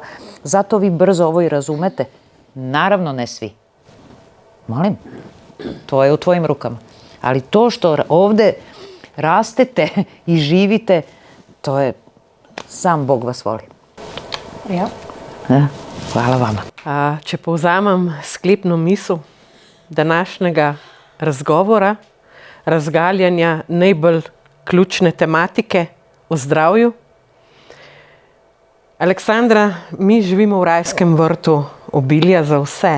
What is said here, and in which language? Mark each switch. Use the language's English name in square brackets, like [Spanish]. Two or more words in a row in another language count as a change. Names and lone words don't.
[Serbian] Zato vi brzo ovo i razumete. Naravno ne svi. Molim, to je u tvojim rukama. Ali to što ovde rastete i živite, to je, sam Bog vas voli. Ja. Hvala vama. [Slovenian] Če povzamem sklepno misel današnjega razgovora, razgaljanja najbolj ključne tematike o zdravju. Aleksandra, mi živimo v rajskem vrtu obilja za vse.